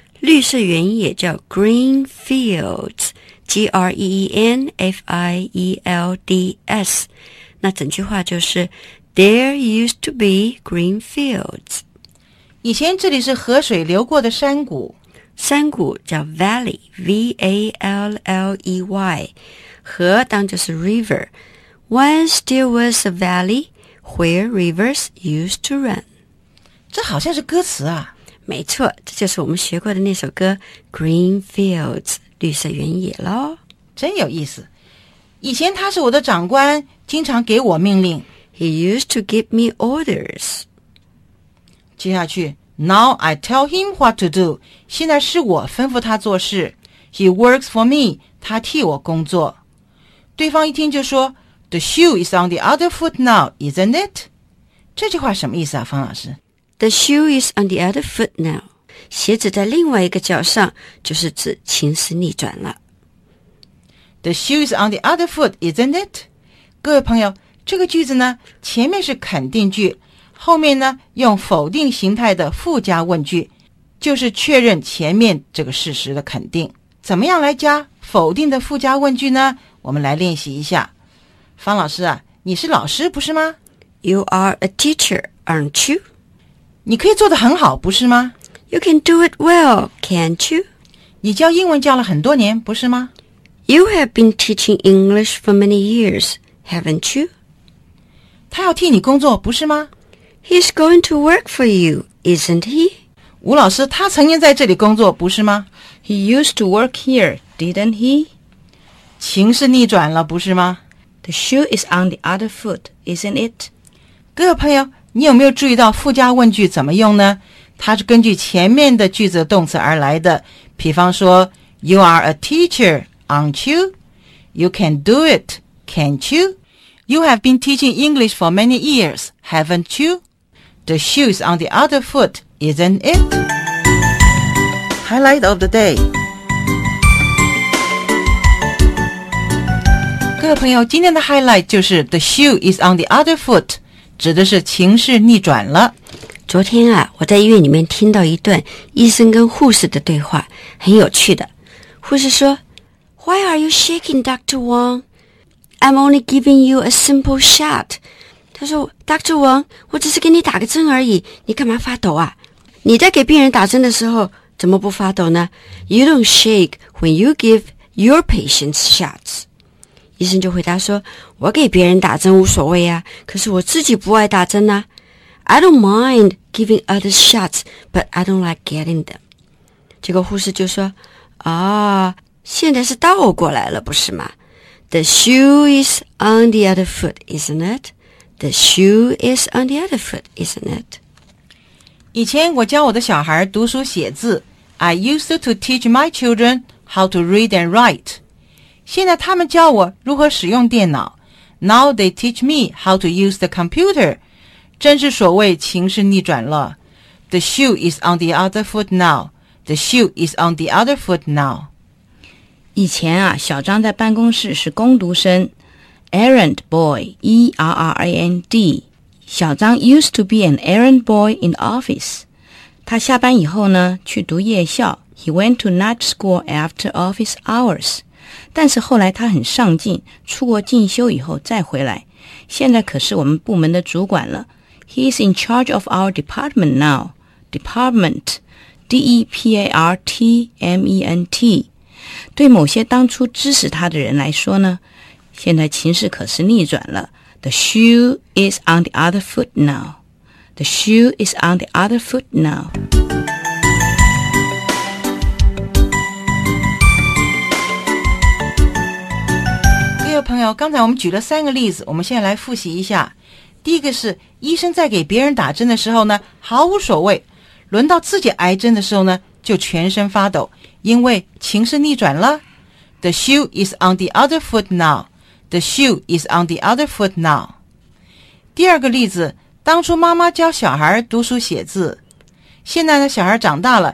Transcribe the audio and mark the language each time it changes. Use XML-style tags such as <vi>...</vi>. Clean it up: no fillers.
<zh>绿色原野叫 green fields, G-R-E-E-N-F-I-E-L-D-S。那整句话就是</zh> <en>There used to be green fields。</en> <zh>以前这里是河水流过的山谷，山谷叫</zh> <en>valley, V-A-L-L-E-Y,</en> <zh>河当就是</zh> <en>river, once there was a valley where rivers used to run.</en> <zh>这好像是歌词啊。没错，这就是我们学过的那首歌 Green Fields, 绿色原野咯。真有意思，以前他是我的长官，经常给我命令。</zh> <en>He used to give me orders.</en> <zh>接下去</zh> <en>Now I tell him what to do.</en> <zh>现在是我吩咐他做事。</zh> <en>He works for me.</en> <zh>他替我工作。对方一听就说</zh> <en>The shoe is on the other foot now, isn't it?</en> <zh>这句话什么意思啊，方老师？</zh> <en>The shoe is on the other foot now.</en> <zh>鞋子在另外一个脚上，就是指情势逆转了。</zh> <en>The shoe is on the other foot, isn't it?</en> <zh>各位朋友，这个句子呢，前面是肯定句，后面呢用否定形态的附加问句，就是确认前面这个事实的肯定。怎么样来加否定的附加问句呢？我们来练习一下。方老师啊，你是老师不是吗？</zh> <en>You are a teacher, aren't you?</en> <zh>你可以做得很好不是吗？</zh> <en>You can do it well, can't you?</en> <zh>你教英文教了很多年不是吗？</zh> <en>You have been teaching English for many years, haven't you?</en> <zh>他要替你工作不是吗？</zh> <en>He's going to work for you, isn't he?</en> <zh>吴老师，他曾经在这里工作，不是吗？</zh> <en>He used to work here, didn't he?</en> <zh>情势逆转了，不是吗？</zh> <en>The shoe is on the other foot, isn't it?</en> <zh>各位朋友，你有没有注意到附加问句怎么用呢？它是根据前面的句子动词而来的。比方说</zh> <en>You are a teacher, aren't you? You can do it, can't you? You have been teaching English for many years, haven't you? The shoe's on the other foot, isn't it? Highlight of the day.</en> <zh>各位朋友，今天的 highlight 就是</zh> <en>The shoe is on the other foot,</en> <zh>指的是情势逆转了。昨天啊，我在医院里面听到一段医生跟护士的对话，很有趣的。护士说</zh> <en>Why are you shaking, Dr. Wong? I'm only giving you a simple shot.</en> <zh>他说</zh> <en>Dr.</en> <zh>Wong, 我只是给你打个针而已，你干嘛发抖啊？你在给病人打针的时候怎么不发抖呢？</zh> <en>You don't shake when you give your patients shots.</en> <zh>医生就回答说，我给别人打针无所谓啊，可是我自己不爱打针啊。</zh> <en>I don't mind giving others shots, but I don't like getting them.</en> <zh>这个护士就说，啊，现在是倒过来了不是吗？</zh> <en>The shoe is on the other foot, isn't it? The shoe is on the other foot, isn't it?</en> <zh>以前我教我的小孩读书写字。</zh> <en>I used to teach my children how to read and write.</en> <zh>现在他们教我如何使用电脑。</zh> <en>Now they teach me how to use the computer.</en> <zh>真是所谓情势逆转了。</zh> <en>The shoe is on the other foot now. The shoe is on the other foot now.</en> <zh>以前啊，小张在办公室是工读生 ，errand boy, E-R-R-A-N-D。</zh> <en>小张 used to be an errand boy in office。</en> <zh>他下班以后呢，去读夜校</zh> <en>，He went to night school after office hours。</en> <zh>但是后来他很上进，出国进修以后再回来，现在可是我们部门的主管了 ，</zh> <en>He is in charge of our department now. Department, D-E-P-A-R-T-M-E-N-T。</en> <zh>对某些当初支持他的人来说呢，现在情势可是逆转了。</zh> <en>The shoe is on the other foot now. The shoe is on the other foot now.</en> <zh>各位朋友，刚才我们举了三个例子，我们现在来复习一下。第一个是医生在给别人打针的时候呢，毫无所谓，轮到自己挨针的时候呢，就全身发抖，因为情势逆转了。</zh> <en>The shoe is on the other foot now. The shoe is on the other foot now.</en> <zh>第二个例子，当初妈妈教小孩读书写字，现在呢，小孩长大了，</zh>